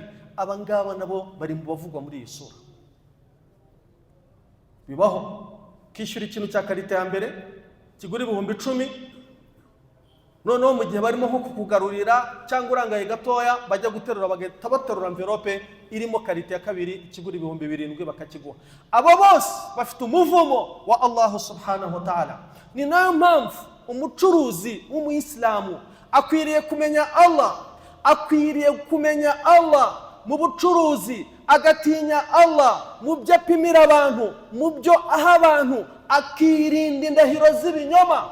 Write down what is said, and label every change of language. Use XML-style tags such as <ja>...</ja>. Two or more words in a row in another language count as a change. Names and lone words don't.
<rw>Abangaba nabo bari mu bavugwa muri iyi sura. Bibaho kishyura ikintu cya karite ya mbere kigura 10,000, noneho mu gihe barimo nko kukugarurira cyangwa urangaye gatoya bajya guterura bagahita baterura envelope irimo karite ya kabiri ikigura 7,000 bakakiguha. Abo bose bafite umuvumo wa</rw> <ar>الله سبحانه وتعالى.</ar> <rw>Ni nayo mpamvu umucuruzi w'umuyisilamu akwiriye kumenya Allah mu bucuruzi, agatinya Allah mu byo apimira abantu, mu byo aha abantu, akirinda indahiro z'ibinyoma.</rw>